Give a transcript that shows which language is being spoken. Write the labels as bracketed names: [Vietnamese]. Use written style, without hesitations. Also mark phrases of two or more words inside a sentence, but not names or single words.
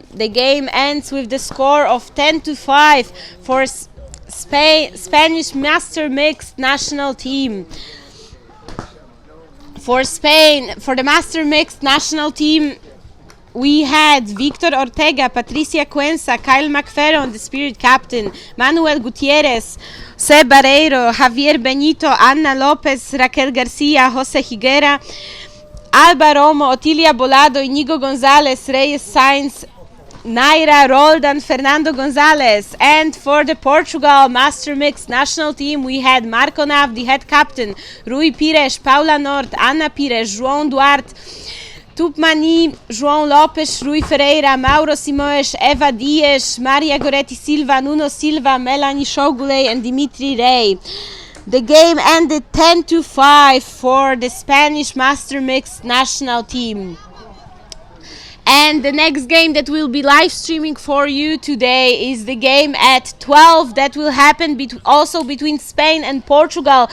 [English] The game ends with the score of 10-5 for Spanish Master Mixed national team. For Spain, for the Master Mixed national team, we had Victor Ortega, Patricia Cuenca, Kyle McFerron, the Spirit Captain, Manuel Gutierrez, Seb Barreiro, Javier Benito, Ana Lopez, Raquel Garcia, Jose Higuera, Alba Romo, Otilia Bolado, Inigo Gonzalez, Reyes Sainz, Naira Roldan, Fernando Gonzalez. And for the Portugal Master Mix national team, we had Marco Nav, the head captain, Rui Pires, Paula Nort, Ana Pires, João Duarte, Tupmani, João Lopes, Rui Ferreira, Mauro Simões, Eva Dias, Maria Goretti Silva, Nuno Silva, Melanie Shogule, and Dimitri Ray. The game ended 10-5 for the Spanish Master Mix national team. And the next game that we'll be live streaming for you today is the game at 12 that will happen also between Spain and Portugal.